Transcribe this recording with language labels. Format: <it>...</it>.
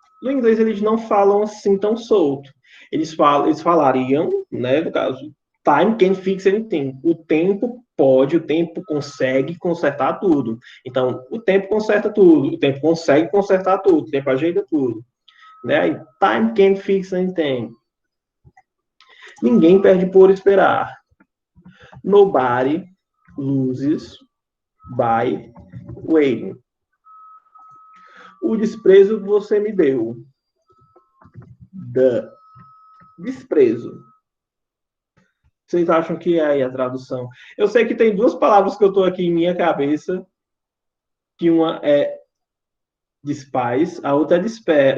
<pt>No inglês eles não falam assim tão solto. Eles falariam, né, no caso,</pt> <en>time can fix anything.</en> <pt>O tempo pode, o tempo consegue consertar tudo. Então, o tempo conserta tudo, o tempo consegue consertar tudo, o tempo ajeita tudo. Né?</pt> <en>Time can fix anything.</en> <pt>Ninguém perde por esperar.</pt> <en>Nobody loses by waiting.</en> <pt>O desprezo que você me deu. The desprezo. Vocês acham que é aí a tradução? Eu sei que tem duas palavras que eu estou aqui em minha cabeça, que uma é despise, a outra é despair.</pt>